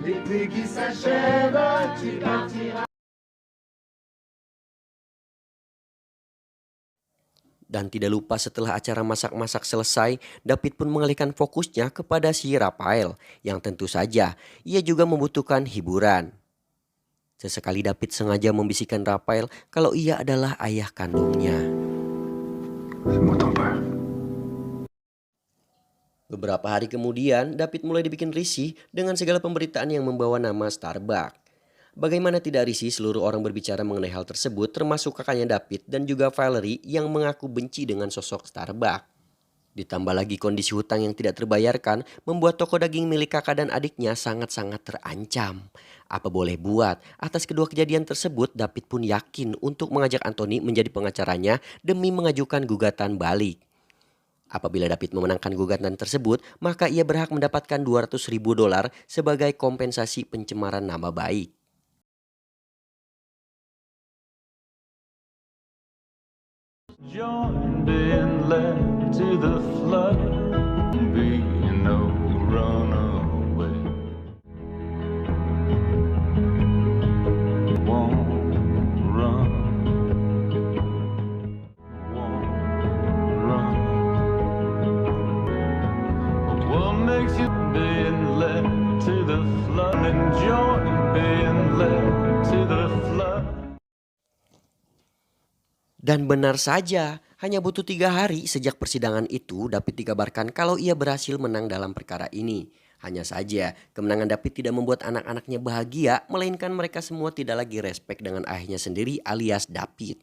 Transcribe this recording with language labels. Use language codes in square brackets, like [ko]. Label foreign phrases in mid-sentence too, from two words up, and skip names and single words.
[id] Dan tidak lupa setelah acara masak-masak selesai, David pun mengalihkan fokusnya kepada si Rafael yang tentu saja ia juga membutuhkan hiburan. Sesekali David sengaja membisikkan Rafael kalau ia adalah ayah kandungnya. [fr] C'est moi ton père. [id] Beberapa hari kemudian, David mulai dibikin risih dengan segala pemberitaan yang membawa nama Starbucks. Bagaimana tidak risih seluruh orang berbicara mengenai hal tersebut, termasuk kakaknya David dan juga Valerie yang mengaku benci dengan sosok Starbucks. Ditambah lagi kondisi hutang yang tidak terbayarkan membuat toko daging milik kakak dan adiknya sangat-sangat terancam. Apa boleh buat, atas kedua kejadian tersebut David pun yakin untuk mengajak Anthony menjadi pengacaranya demi mengajukan gugatan balik. Apabila David memenangkan gugatan tersebut, maka ia berhak mendapatkan $200.000 sebagai kompensasi pencemaran nama baik. [en] Join being led to the flood, be no runaway. Won't run, won't run. What makes you being led to the flood? Enjoy being led to the flood. [id] Dan benar saja, hanya butuh 3 hari sejak persidangan itu David dikabarkan kalau ia berhasil menang dalam perkara ini. Hanya saja, kemenangan David tidak membuat anak-anaknya bahagia, melainkan mereka semua tidak lagi respek dengan ayahnya sendiri alias David.